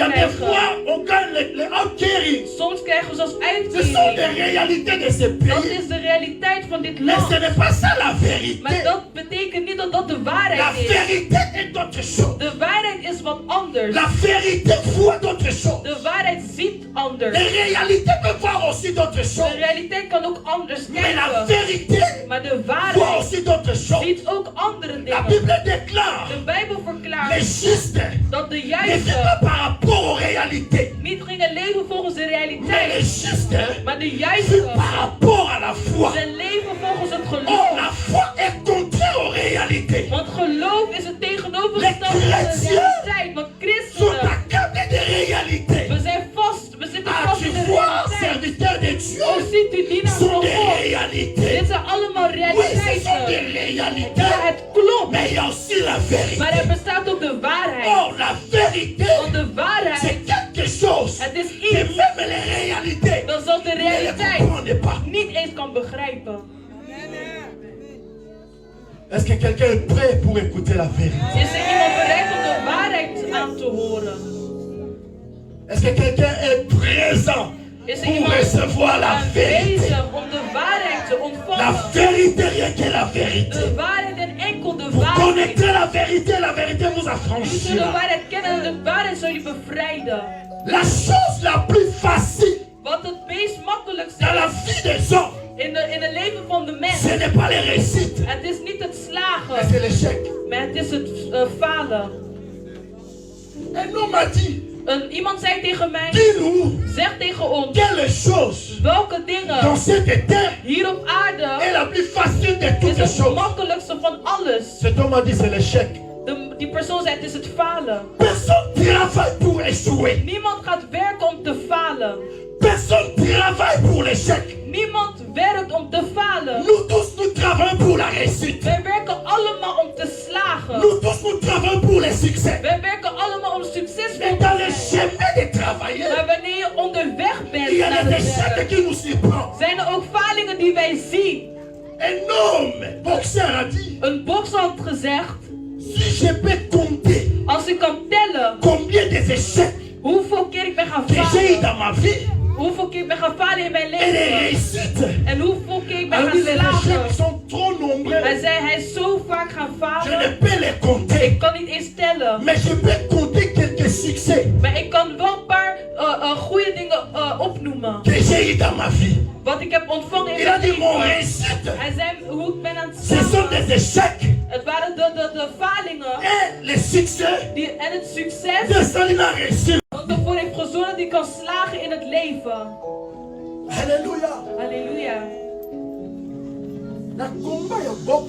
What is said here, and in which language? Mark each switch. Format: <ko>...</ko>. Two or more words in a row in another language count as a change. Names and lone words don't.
<fr>Il y a des</fr> <nl>krijgen.</nl> <fr>fois, on gagne les outcarings.</fr> <nl>Soms krijgen we zelfs</nl> <fr>Ce sont des</fr> <nl>uitkering.</nl> <fr>réalités de ce</fr> <nl>Dat</nl> <fr>pays.</fr> <nl>is de realiteit van dit</nl> <fr>Mais ce</fr> <nl>land.</nl> <fr>n'est pas ça la vérité.</fr> <nl>Maar dat betekent niet dat dat de</nl> <fr>La</fr> <nl>waarheid is.</nl> <fr>vérité est autre chose.</fr> <nl>De waarheid is wat anders.</nl> <fr>La vérité voit d'autres choses.</fr> <nl>De waarheid ziet anders.</nl> <fr>Les réalités peuvent voir aussi d'autres</fr> <nl>De</nl> <fr>choses.</fr> <nl>realiteit kan ook anders</nl> <fr>Mais la</fr> <nl>kijken.</nl> <fr>vérité</fr> <nl>Maar de</nl> <fr>voit</fr> <nl>waarheid</nl> <fr>aussi d'autres choses.</fr> <nl>ziet ook andere</nl> <fr>La</fr> <nl>dingen.</nl> <fr>Bible déclare</fr> <nl>De Bijbel</nl> <fr>les</fr> <nl>verklaart</nl> <fr>justes</fr> <nl>dat de</nl> <fr>ne vivent pas</fr> <nl>juisten</nl> <fr>par rapport aux réalités.</fr> <nl>niet gingen leven volgens de</nl> <fr>Mais les</fr> <nl>realiteit.</nl> <fr>justes</fr> <nl>Maar de</nl> <fr>vivent</fr> <nl>juisten,</nl> <fr>par rapport à la foi.</fr> <nl>ze leven volgens het</nl> <fr>Or,</fr> <nl>geloof.</nl> <fr>la foi est contraire aux réalités.</fr> <nl>Want geloof is het tegenovergestelde van de realiteit. Want</nl> <fr>Sont</fr> <nl>christenen,</nl> <fr>accablés de réalités.</fr> <nl>we zijn vast, we zitten Ah, vast</nl> <fr>tu</fr> <nl>in de</nl> <fr>vois,</fr> <nl>realiteit.</nl> <fr>serviteurs de Dieu,</fr> <nl>Oh, ziet u dienaars</nl> <fr>sont</fr> <nl>van</nl> <fr>des</fr> <nl>God.</nl> <fr>réalités.</fr> <nl>Dit zijn allemaal</nl> <fr>Oui, ce sont des</fr> <nl>realiteiten.</nl> <fr>réalités.</fr> <nl>Ja, het klopt.</nl> <fr>Mais il y a aussi la</fr> <nl>Maar</nl> <fr>vérité.</fr> <nl>er bestaat ook de waarheid.</nl> <fr>Or, la vérité,</fr> <nl>Want de</nl> <fr>c'est</fr> <nl>waarheid,</nl> <fr>quelque chose</fr> <nl>het is</nl> <fr>que</fr> <nl>iets</nl> <fr>même les réalités</fr> <nl>dat zelfs de de realiteit niet eens kan begrijpen.</nl> <fr>Est-ce que quelqu'un est prêt pour écouter la vérité?</fr> <nl>Is er iemand bereid om de waarheid aan te horen?</nl> <fr>Est-ce que quelqu'un est présent</fr> <nl>Is er</nl> <fr>pour</fr> <nl>iemand</nl> <fr>recevoir la vérité?</fr> <nl>aanwezig om de waarheid te</nl> <fr>La</fr> <nl>ontvangen?</nl> <fr>vérité, rien que la vérité.</fr> <nl>De waarheid en enkel de</nl> <fr>Vous</fr> <nl>waarheid.</nl> <fr>connaîtrez la vérité vous</fr> <nl>U zult de</nl> <fr>affranchira.</fr> <nl>waarheid kennen en de waarheid zal je bevrijden.</nl> <fr>La chose la plus facile</fr> <nl>Wat het meest makkelijkste</nl> <fr>dans la</fr> <nl>is</nl> <fr>vie des hommes,</fr> <nl>in het leven van de mens.</nl> <fr>ce n'est pas les réussites,</fr> <nl>Het is niet het</nl> <fr>mais</fr> <nl>slagen,</nl> <fr>c'est l'échec.</fr> <nl>maar het is het falen.</nl> <fr>Un homme a dit,</fr> <nl>Iemand zei tegen mij,</nl> <fr>dis-nous</fr> <nl>zeg tegen ons,</nl> <fr>quelle chose</fr> <nl>welke dingen</nl> <fr>dans cette terre</fr> <nl>hier op aarde</nl> <fr>est la plus facile de</fr> <nl>is</nl> <fr>toutes les</fr> <nl>het</nl> <fr>choses.</fr> <nl>makkelijkste van alles.</nl> <fr>Cet homme a dit, c'est l'échec.</fr> <nl>Die persoon zei, het is het falen.</nl> <fr>Personne travaille pour échouer.</fr> <nl>Niemand gaat werken om te falen.</nl> <fr>Personne travaille pour l'échec.</fr> <nl>Niemand werkt om te falen.</nl> <fr>Nous tous, nous travaillons pour la réussite.</fr> <nl>Wij werken allemaal om te slagen.</nl> <fr>Nous tous, nous travaillons pour les succès.</fr> <nl>Wij werken allemaal om succesvol</nl> <fr>Mais</fr> <nl>te</nl> <fr>dans le</fr> <nl>zijn.</nl> <fr>chemin de travailler,</fr> <nl>Maar wanneer je onderweg bent</nl> <fr>il y a</fr> <nl>naar</nl> <fr>des</fr> <nl>het</nl> <fr>échecs</fr> <nl>werk,</nl> <fr>qui nous surprennent.</fr> <nl>zijn er ook falingen die wij zien.</nl> <fr>Un homme, boxeur, a dit,</fr> <nl>Een bokser had gezegd,</nl> <fr>si je peux compter</fr> <nl>als ik kan tellen</nl> <fr>combien des échecs</fr> <nl>hoeveel keer ik ben gaan</nl> <fr>que j'ai eu</fr> <nl>falen,</nl> <fr>dans ma vie</fr> <nl>hoeveel keer ik ben gaan falen in mijn</nl> <fr>et les</fr> <nl>leven</nl> <fr>réussites,</fr> <nl>en hoeveel keer ik ben</nl> <fr>alors</fr> <nl>gaan</nl> <fr>les échecs</fr> <nl>slagen.</nl> <fr>sont trop nombreux.</fr> <nl>Hij zei, hij is zo vaak gaan</nl> <fr>Je</fr> <nl>falen,</nl> <fr>ne peux les compter.</fr> <nl>ik kan niet eens tellen.</nl> <fr>Mais je peux compter quelques succès</fr> <nl>Maar ik kan wel een paar goede dingen opnoemen.</nl> <fr>que j'ai eu dans ma vie.</fr> <nl>Wat ik heb ontvangen in</nl> <fr>Il a</fr> <nl>mijn</nl> <fr>dit, mon</fr> <nl>leven.</nl> <fr>réussite,</fr> <nl>Hij zei hoe ik ben aan het</nl> <fr>ce sont</fr> <nl>slagen.</nl> <fr>des échecs.</fr> <nl>Het waren de falingen</nl> <fr>Et les succès</fr> <nl>en het succes</nl> <fr>de Salina réussite.</fr> <nl>wat ervoor heeft gezorgd dat ik kan slagen in het leven.</nl> <fr>Alléluia.</fr> <nl>Halleluja.</nl> <ln>Na combat ya box,</ln>